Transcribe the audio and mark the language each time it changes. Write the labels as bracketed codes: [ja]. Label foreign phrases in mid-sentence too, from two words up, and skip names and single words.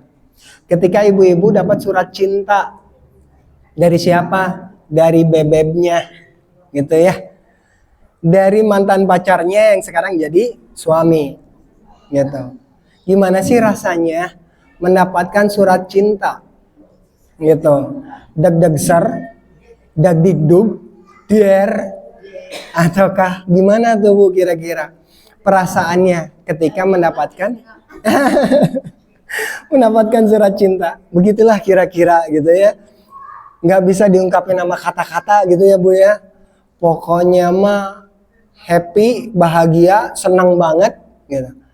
[id] Ketika ibu-ibu dapat surat cinta dari siapa? Dari bebebnya, gitu ya. Dari mantan pacarnya yang sekarang jadi suami, gitu. Gimana sih rasanya mendapatkan surat cinta, gitu? Deg-deg ser, deg-deg-dug, der, ataukah gimana tuh Bu kira-kira perasaannya ketika mendapatkan mendapatkan surat cinta? Begitulah kira-kira gitu ya. Nggak bisa diungkapin sama kata-kata gitu ya Bu ya. Pokoknya mah happy, bahagia, senang banget gitu.